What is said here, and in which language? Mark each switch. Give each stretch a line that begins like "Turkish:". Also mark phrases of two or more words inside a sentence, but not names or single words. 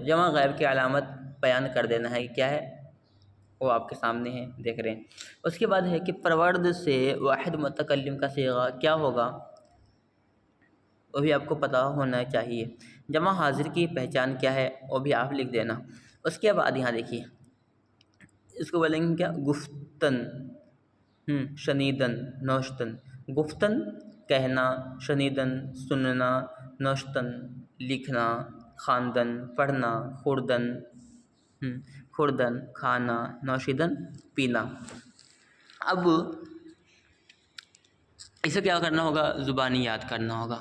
Urdu: جمع غائب کی علامت بیان کر دینا ہے کہ کیا ہے، وہ آپ کے سامنے ہے دیکھ رہے ہیں۔ اس کے بعد ہے کہ پرورد سے واحد متکلم کا صیغہ کیا ہوگا، وہ بھی آپ کو پتہ ہونا چاہیے۔ جمع حاضر کی پہچان کیا ہے وہ بھی آپ لکھ دینا۔ اس کے بعد یہاں دیکھیے اس کو بولیں گے کیا،
Persian: گفتن، شنیدن، نوشتن۔
Urdu: گفتن کہنا، شنیدن سننا، نوشتن لکھنا، خواندن پڑھنا، خوردن کھانا، نوشیدن پینا۔ اب اسے کیا کرنا ہوگا، زبانی یاد کرنا ہوگا۔